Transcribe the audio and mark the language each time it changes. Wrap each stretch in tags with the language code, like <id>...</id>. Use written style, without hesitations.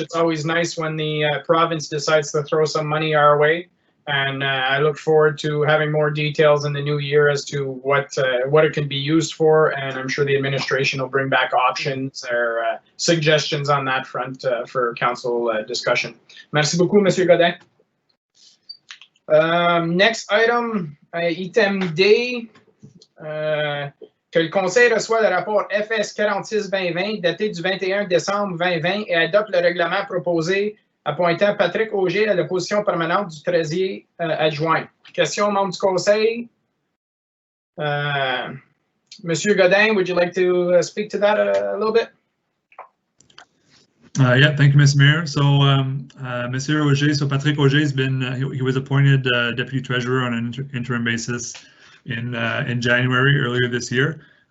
<en>It's always nice when the province decides to throw some money our way. And I look forward to having more details in the new year as to what it can be used for. And I'm sure the administration will bring back options or suggestions on that front for council discussion.</en> <fr>Merci beaucoup, Monsieur Godin.</fr> <en>Next item, item D,</en> <fr>que le Conseil reçoit le rapport FS 46-2020 daté du 21 décembre 2020 et adopte le règlement proposé appointant Patrick Auger à la position permanente du trésorier adjoint. Question, membres du Conseil.</fr> <en>Monsieur Godin, would you like to speak to that a little bit? Yeah, thank you, Mr. Mayor. So, Monsieur Auger, so Patrick Auger has been, he was appointed Deputy Treasurer on an interim basis in January earlier this year.</en>